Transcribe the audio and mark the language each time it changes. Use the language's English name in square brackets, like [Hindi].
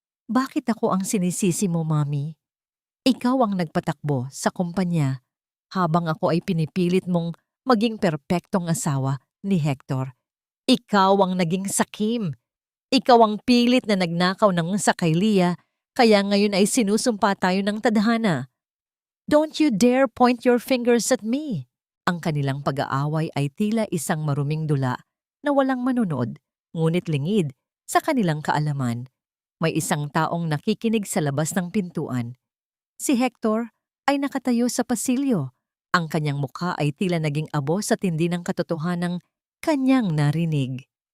[Filipino] "Bakit ako ang sinisisi mo, Mami? Ikaw ang nagpatakbo sa kumpanya habang ako ay pinipilit mong maging perpektong asawa ni Hector. Ikaw ang naging sakim. Ikaw ang pilit na nagnakaw ng sa kay Leah, kaya ngayon ay sinusumpa tayo ng tadhana. [English] Don't you dare point your fingers at me." [Filipino] Ang kanilang pag-aaway ay tila isang maruming dula na walang manonood, ngunit lingid sa kanilang kaalaman. May isang taong nakikinig sa labas ng pintuan. Si Hector ay nakatayo sa pasilyo. Ang kanyang mukha ay tila naging abo sa tindi ng katotohanang kanyang narinig.